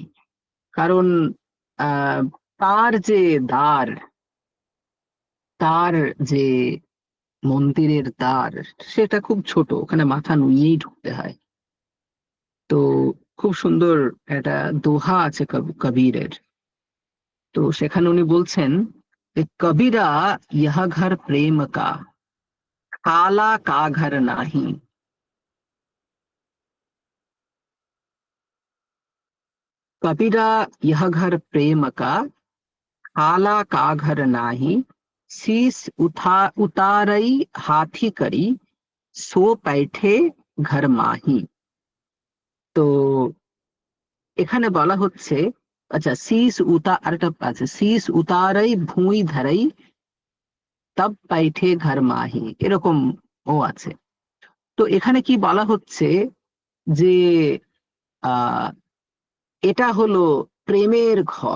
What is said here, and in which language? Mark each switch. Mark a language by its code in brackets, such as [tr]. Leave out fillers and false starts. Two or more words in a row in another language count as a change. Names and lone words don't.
[bn] কারণ আহ তার যে দ্বার, তার যে মন্দিরের দ্বার, সেটা খুব ছোট, ওখানে মাথা নুইয়েই ঢুকতে হয়। তো খুব সুন্দর একটা দোহা আছে কবিরের। তো সেখানে উনি বলছেন যে কবিরা, [hi] इहा घर प्रेम का, काला का घर नाही। कबीरा, यह घर प्रेम का, काला का घर नाही, शीस उतारई हाथी करी, सो बैठे घर माही। [bn] তো এখানে বলা হচ্ছে, আচ্ছা, আরেকটা আছে, [hi] शीस उतारई भुईं धराई, तब पैठे घर माही, [bn] এরকম ও আছে। তো এখানে কি বলা হচ্ছে, যে আহ এটা হলো প্রেমের ঘর।